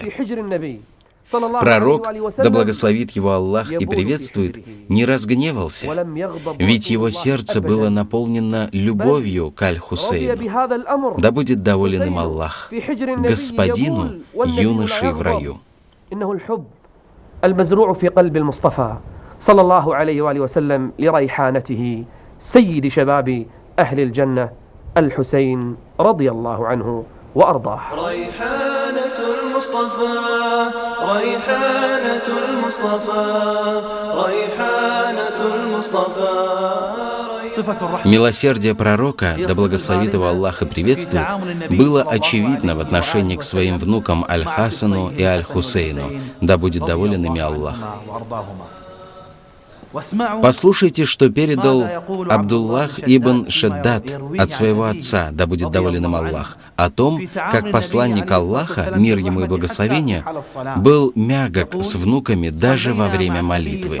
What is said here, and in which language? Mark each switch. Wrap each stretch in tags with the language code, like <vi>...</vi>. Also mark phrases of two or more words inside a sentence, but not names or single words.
<ru>Пророк, да благословит его Аллах и приветствует, не разгневался, ведь его сердце было наполнено любовью к Аль-Хусейну. Да будет доволен им Аллах, господину, юношей в раю.</ru> <ar>سيد شباب أهل الجنة الحسين رضي الله عنه وأرضاه. ريحانة المصطفى ريحانة المصطفى ريحانة المصطفى.</ar> <ru>Милосердие пророка, да благословит его Аллах и приветствует, было очевидно в отношении к своим внукам Аль-Хасану и Аль-Хусейну, да будет доволен ими Аллах. Послушайте, что передал Абдуллах ибн Шаддад от своего отца, да будет доволен им Аллах, о том, как посланник Аллаха, мир ему и благословение, был мягок с внуками даже во время молитвы.</ru>